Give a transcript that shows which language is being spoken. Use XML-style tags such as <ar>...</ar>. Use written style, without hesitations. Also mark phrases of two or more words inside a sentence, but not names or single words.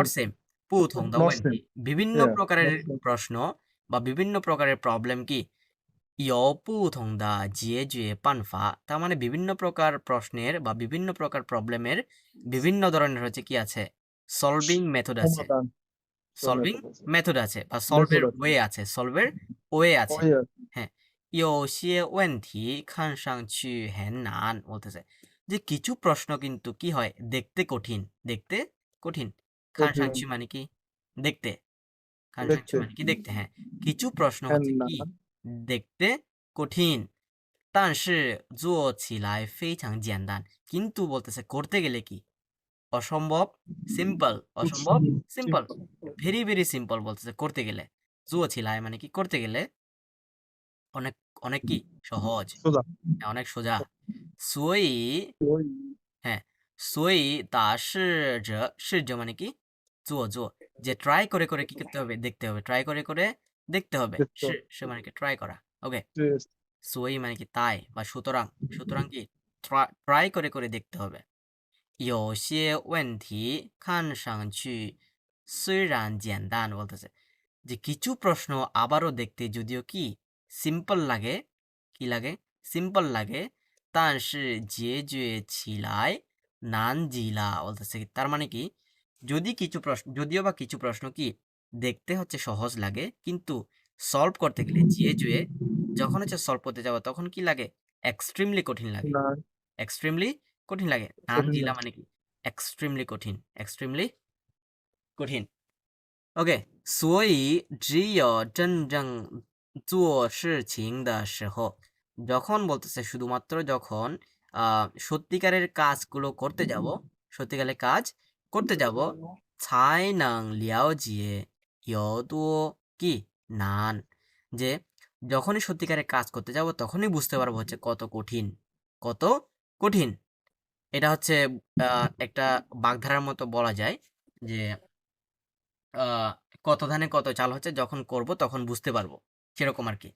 <zh>Puthong.</zh> <bn>সেম,</bn> <zh>不同的</zh> <en>Not</en> <zh>问题,</zh> <en>same.</en> <bn>বিভিন্ন</bn> <en>Yeah.</en> <bn>প্রকারের</bn> <en>Not same.</en> <bn>প্রশ্ন বা বিভিন্ন প্রকারের প্রবলেম কি</bn> <zh>有不同的解决办法,</zh> <bn>তার মানে বিভিন্ন প্রকার প্রশ্নের বা বিভিন্ন প্রকার প্রবলেমের বিভিন্ন ধরনের হচ্ছে কি আছে,</bn> <en>solving method</en> <bn>আছে, সমাধান। সলভিং Method আছে। মেথড আছে বা Method সলভের আছে। ওয়ে আছে, সলভের ওয়ে আছে। ওই আছে। হ্যাঁ,</bn> <zh>有些问题看上去很难</zh> <bn>বলতেছে, যে কিছু প্রশ্ন কিন্তু কি হয়, দেখতে কঠিন, দেখতে কঠিন, খান কঠিন। সাংচি মানে কি দেখতে,</bn> <zh>看上去</zh> <bn>দেখতে। মানে কি দেখতে, হ্যাঁ, কিছু প্রশ্ন হ্যাঁ হচ্ছে না। কি দেখতে কঠিন,</bn> <zh>但是做起来非常简单,</zh> <bn>কিন্তু বলতেছে করতে গেলে কি অসম্ভব সিম্পল, অসম্ভব সিম্পল,</bn> <en>very very simple</en> <bn>বলতেছে করতে গেলে,</bn> <zh>做起来</zh> <bn>মানে কি করতে গেলে অনেক অনেক কি সহজ, সোজা। হ্যাঁ, অনেক সোজা। সুই, ওই হ্যাঁ,</bn> <zh>所以他试着</zh> <bn>মানে কি</bn> <zh>做做,</zh> <bn>যে ট্রাই করে করে কি করতে হবে, দেখতে হবে, ট্রাই করে করে দেখতে হবে, দেখতে সে মানে কি ট্রাই করা। ওকে, হবে। সুই মানে কি তাই বা সুতরাং, সুতরাং কি ট্রাই করে করে দেখতে হবে।</bn> <zh>有些问题看上去虽然简单</zh> <bn>বলতেছে, যে কিছু প্রশ্ন আবারও দেখতে যদিও কি সিম্পল লাগে, কি লাগে সিম্পল লাগে,</bn> <zh>但是解决起来难极了</zh> <bn>বলতেছে কি, তার মানে কি, যদিও বা কিছু প্রশ্ন কি দেখতে হচ্ছে সহজ লাগে, কিন্তু সলভ করতে গেলে যখন হচ্ছে সলভ করতে যাবো তখন কি লাগে, এক্সট্রিমলি কঠিন লাগে, না এক্সট্রিমলি কঠিন লাগে। নান কঠিন জিলা না মানে কি, এক্সট্রিমলি কঠিন, এক্সট্রিমলি কঠিন।</bn> <zh>OK，所以只有真正做事情的时候，</zh> <bn>যখন বলতেছে শুধুমাত্র যখন সত্যিকারের কাজগুলো করতে যাব, সত্যিকারের কাজ করতে যাব,</bn> <zh>才能了解有多</zh> <bn>কি নান, যে যখনই সত্যিকারের কাজ করতে যাব তখনই বুঝতে পারবো হচ্ছে কত কঠিন, কত কঠিন। এটা হচ্ছে একটা বাগধারার মতো বলা যায় যে আহ, কত ধানে কত চাল হচ্ছে, যখন করব তখন বুঝতে পারবো, সেরকম আর কি।</bn>